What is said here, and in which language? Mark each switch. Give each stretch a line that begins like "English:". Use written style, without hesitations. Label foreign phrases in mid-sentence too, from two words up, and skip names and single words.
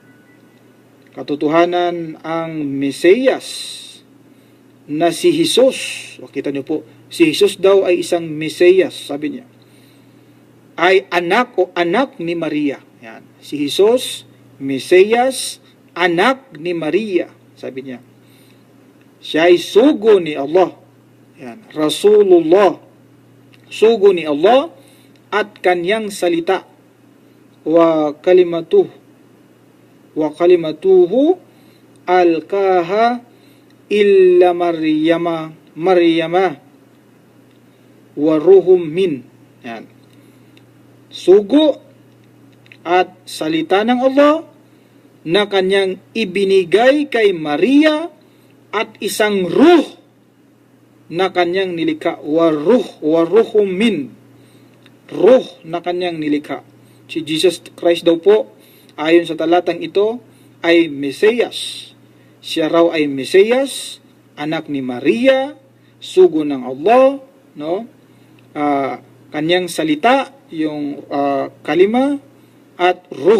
Filipino: Katotohanan ang Mesiyas na si Jesus. Kita niyo po, si Jesus daw ay isang Mesiyas, sabi niya. Ay anak o anak ni Maria. Yan. Si Jesus, Mesiyas, anak ni Maria, sabi niya. Siya ay sugo ni Allah. Yan. Rasulullah, sugo ni Allah at kanyang salita.
Arabic: وكلمته ألقاها إلى مريم وروح من.
Filipino: Yan. Sugo at salita ng Allah na kanyang ibinigay kay Maria at isang ruh na kanyang nilikha.
Arabic: وروح من.
Filipino: Ruh na kanyang nilikha. Si Jesus Christ daw po, ayon sa talatang ito, ay Mesiyas. Siya raw ay Mesiyas, anak ni Maria, sugo ng Allah, no? Kanyang salita, yung kalima, at ruh.